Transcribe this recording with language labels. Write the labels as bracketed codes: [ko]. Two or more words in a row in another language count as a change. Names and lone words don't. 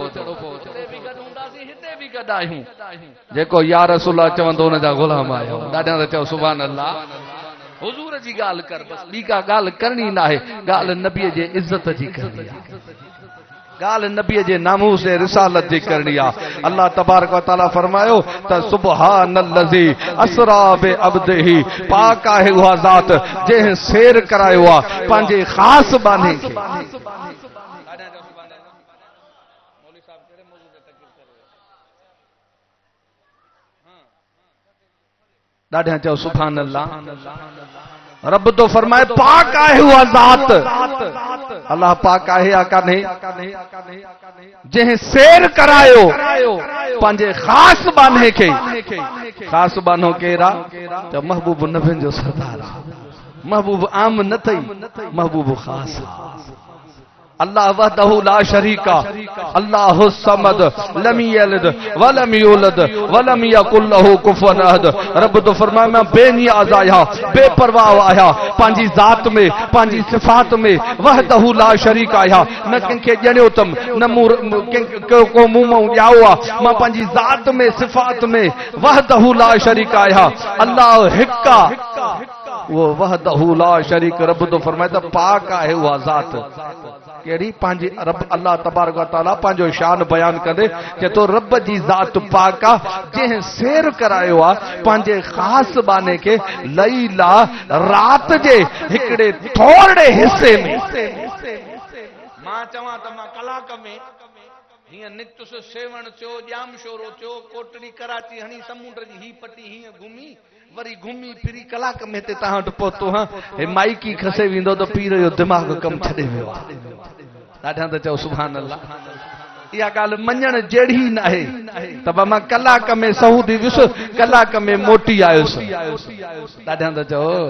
[sd] जेको या रसूल चवंदो हुन जा गुलाम आहियो ॾाढा त चओ [ar] سبحان الله [sd] हुज़ूर जी ॻाल्हि कर बस ॿी का ॻाल्हि करणी न आहे ॻाल्हि नबीअ जे इज़त जी करणी आहे गाल नबी जे नामूस रिसालत जी करणी आहे [ar] الله تبارك وتعالى [sd] फरमायो त [ar] سبحان الذي أسرى بعبده [sd] पाक आहे उहा ज़ात जंहिं सैर करायो आहे पंहिंजे ख़ासि बाने खे ॾाढा चओ [ar] سبحان الله [sd] रब तो फरमाए पाक आहे उहा ज़ात अल्लाह पाक आहे या कान्हे जंहिं सैर करायो पंहिंजे ख़ासि बाने खे ख़ासि बानो केरु आहे त महबूब नबियुनि जो सरदार आहे महबूब आम न अथई महबूब ख़ासि [ar] الله وحده لا شريك الله الصمد لم يلد ولم يولد ولم يكن له كفوا أحد [sd] रब तो फरमाए मैं बेनियाज़ आया बेपरवाह आया पंहिंजी ज़ात में पंहिंजी सिफ़ात में [ar] وحده لا شريك [sd] आया न कंहिंखे ॼणियो तम न को मूं मां ॼाओ आहे मां पंहिंजी ज़ात में सिफ़ात में [ar] وحده لا [sd] शरीका आया अल्लाह हिक आहे वो [ar] وحده لا شريك [sd] रब तो फरमाए त पाक आहे उहा ज़ात केड़ी पंहिंजी रब [ar] الله تبارك وتعالى [sd] पंहिंजो शान बयान कंदे कि तो रब जी ज़ात पाक आहे जंहिं सैर करायो आहे पंहिंजे ख़ासि बाने खे लैला रात जे हिकिड़े थोरे हिस्से में मां चवां त मां कलाक में हीअं निकतुस सेवण थियो जाम शोरो थियो कोटड़ी कराची हणी समुंड जी ही पटी हीअं घुमी वरी घुमी फिरी कलाक में ते तव्हां वटि पहुतो हां हे माइकी खसे वेंदो त पीर जो दिमाग़ कमु छॾे वियो ॾाढा त चओ [ar] سبحان الله [sd] इहा ॻाल्हि मञण जहिड़ी न आहे त मां कलाक में सऊदी वियुसि कलाक में मोटी आयुसि ॾाढा त चओ